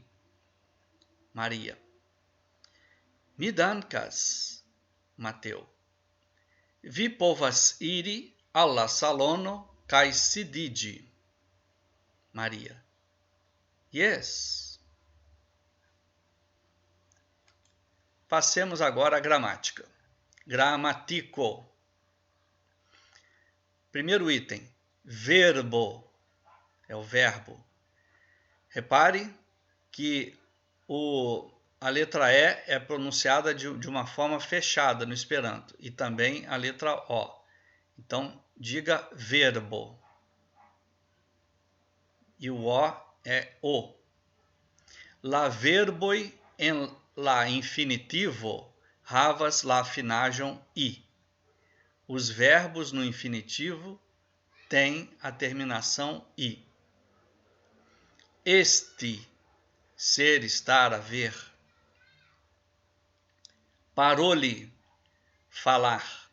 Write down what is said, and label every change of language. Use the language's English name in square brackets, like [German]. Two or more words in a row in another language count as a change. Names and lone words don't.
[Esperanto] Maria. Mi dankas. Mateo. Vi povas iri al la salono kaj sidiĝi. Maria. Yes. [Portuguese] Passemos agora à gramática. [Esperanto] Gramatico. [Portuguese] Primeiro item, verbo, é o verbo. Repare que a letra E é pronunciada de uma forma fechada no Esperanto e também a letra O. Então, diga verbo. E o O é o. [Esperanto] La verboi en la infinitivo havas la finaĵon i. [Portuguese] Os verbos no infinitivo têm a terminação i. Este, ser, estar, haver. Paroli, falar.